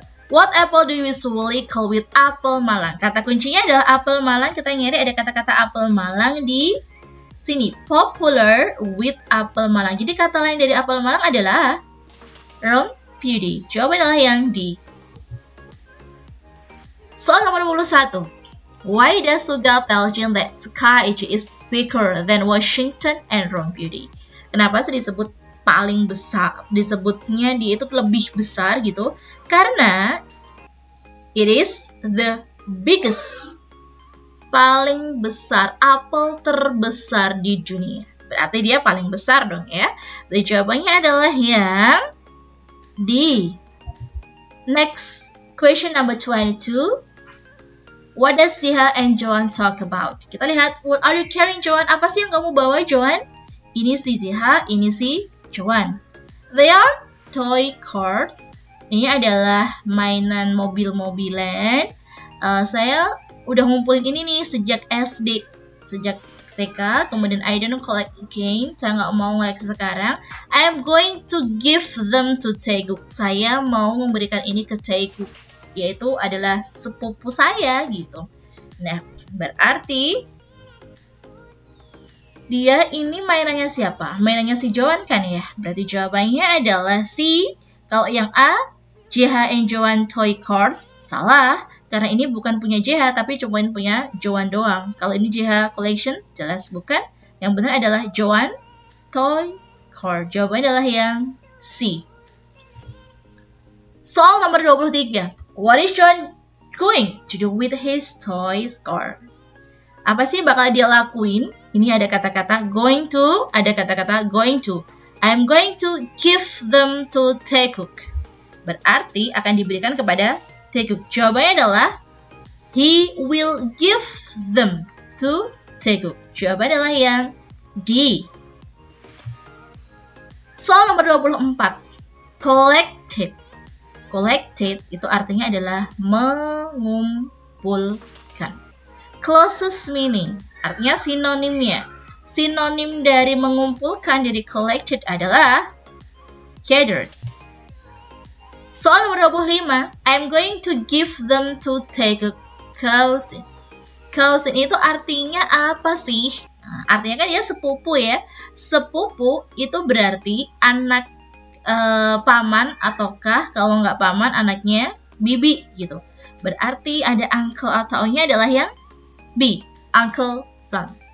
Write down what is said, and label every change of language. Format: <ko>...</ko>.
<en>What apple do you usually call with apple Malang?</en> <id>Kata kuncinya adalah apple Malang. Kita nyari ada kata-kata apple Malang di sini.</id> <en>Popular with</en> <id>apple Malang. Jadi kata lain dari apple Malang adalah Rompudy. Jawabannya adalah yang D. Soal nomor 21.</id> <en>Why does Suga tell Jin that Sky is bigger than Washington and Rompudy?</en> <id>Kenapa sih disebut paling besar? Disebutnya dia itu lebih besar gitu. Karena</id> <en>it is the biggest.</en> <id>Paling besar, apel terbesar di dunia. Berarti dia paling besar dong ya. Jadi jawabannya adalah yang D.</id> <en>Next, question number 22. What does Jiha and Joan talk about?</en> <id>Kita lihat,</id> <en>what are you carrying, Joan?</en> <id>Apa sih yang kamu bawa, Joan? Ini si Jiha, ini si Joan.</id> <en>They are toy cars.</en> <id>Ini adalah mainan mobil-mobilan. Saya udah ngumpulin ini nih sejak SD, sejak TK. Kemudian</id> <en>I don't collect again.</en> <id>Saya nggak mau ngoleksi sekarang.</id> <en>I am going to give them to Taeguk.</en> <id>Saya mau memberikan ini ke Taeguk, yaitu adalah sepupu saya gitu. Nah, berarti dia ini mainannya siapa? Mainannya si Joan kan ya? Berarti jawabannya adalah si, kalau yang A,</id> <en>Jiha and Joan toy cars,</en> <id>salah. Karena ini bukan punya Jiha, tapi cuma punya Joan doang. Kalau ini</id> <en>Jiha collection,</en> <id>jelas bukan. Yang benar adalah</id> <en>Joan toy car.</en> <id>Jawabannya adalah yang C. Soal nomor 23.</id> <en>What is John going to do with his toy car?</en> <id>Apa sih bakal dia lakuin? Ini ada kata-kata going to, ada kata-kata going to.</id> <en>I'm going to give them to Taeguk.</en> <id>Berarti akan diberikan kepada Taeguk. Jawabannya adalah</id> <en>he will give them to Taeguk.</en> <id>Jawabannya adalah yang D. Soal nomor 24. Collected. Collected itu artinya adalah mengumpulkan.</id> <en>Closest meaning</en> <id>artinya sinonimnya. Sinonim dari mengumpulkan dari collected adalah gathered. Soal nomor 25.</id> <en>I'm going to give them to Taeguk. Cousin.</en> <id>Cousin itu artinya apa sih? Nah, artinya kan dia sepupu ya. Sepupu itu berarti anak paman, ataukah kalau nggak paman anaknya bibi gitu. Berarti ada uncle atau nya adalah yang B,</id> <en>uncle son.</en>